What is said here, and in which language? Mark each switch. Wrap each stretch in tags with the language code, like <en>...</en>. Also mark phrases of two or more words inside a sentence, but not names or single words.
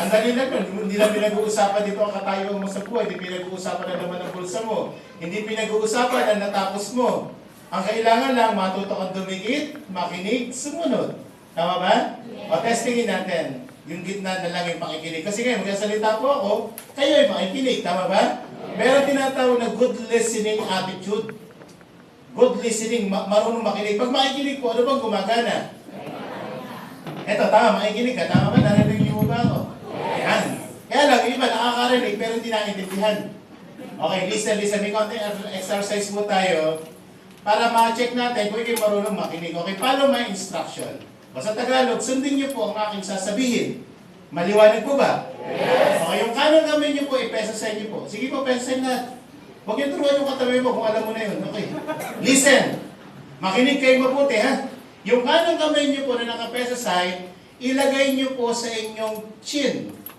<tl>Ang dali lang yun, hindi lang pinag-uusapan dito ang katayuan mo sa buhay, hindi pinag-uusapan na naman ang bulsa mo, hindi pinag-uusapan ang natapos mo. Ang kailangan lang, matuto kang dumikit, makinig, sumunod. Tama ba? Yes. O testingin natin. Yung gitna na lang yung pakikinig. Kasi ngayon, magsasalita po ako, kayo yung makikinig. Tama ba? Meron tinatawag na</tl> <en>good listening attitude. Good listening,</en> <tl>marunong makinig. Pag makikinig po, ano bang gumagana? Eto, tama, makikinig ka. Tama ba? Narinig niyo ba ako? Yan. Kaya lang, yung iba nakakarinig, pero hindi naiintindihan.</tl> <en>Okay, listen.</en> <tl>May konting exercise po tayo para ma-check natin kung kayo marunong makinig.</tl> <en>Okay, follow my instruction.</en> <tl>Sa Tagalog, sundin niyo po ang aking sasabihin. Maliwanag po ba? Yes! Okay, yung kanang kamay niyo po, ipesa sa inyo po. Sige po, pesahin na. Huwag niyo turuan yung katabi mo kung alam mo na yun. Okay. Listen. Makinig kayo mabuti, ha? Yung kanang kamay niyo po na nakapesa side, ilagay niyo po sa inyong chin.</tl>